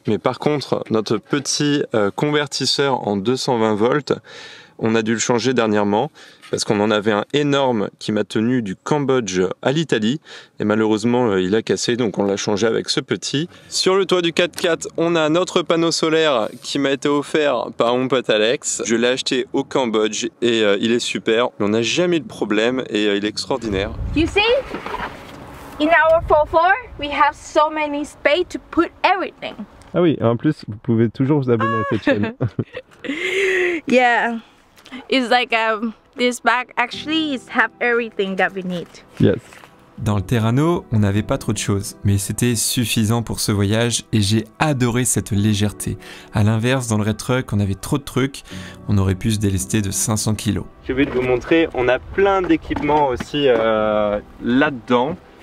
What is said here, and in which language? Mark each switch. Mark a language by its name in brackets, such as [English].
[French] Mais par contre, notre petit convertisseur en 220 volts, on a dû le changer dernièrement parce qu'on en avait un énorme qui m'a tenu du Cambodge à l'Italie et malheureusement il a cassé, donc on l'a changé avec ce petit. Sur le toit du 4x4, on a notre panneau solaire qui m'a été offert par mon pote Alex. Je l'ai acheté au Cambodge et il est super. On n'a jamais eu de problème et il est extraordinaire. [English] You see? In our 4x4, we have so many space to put everything. [French] Ah oui, en plus, vous pouvez toujours vous abonner à cette chaîne. [English] Yeah, it's like this bag actually is have everything that we need. Yes. [French] Dans le Terrano, on n'avait pas trop de choses, mais c'était suffisant pour ce voyage et j'ai adoré cette légèreté. A l'inverse, dans le Red Truck, on avait trop de trucs, on aurait pu se délester de 500 kg. J'ai envie de vous montrer, on a plein d'équipements aussi là-dedans.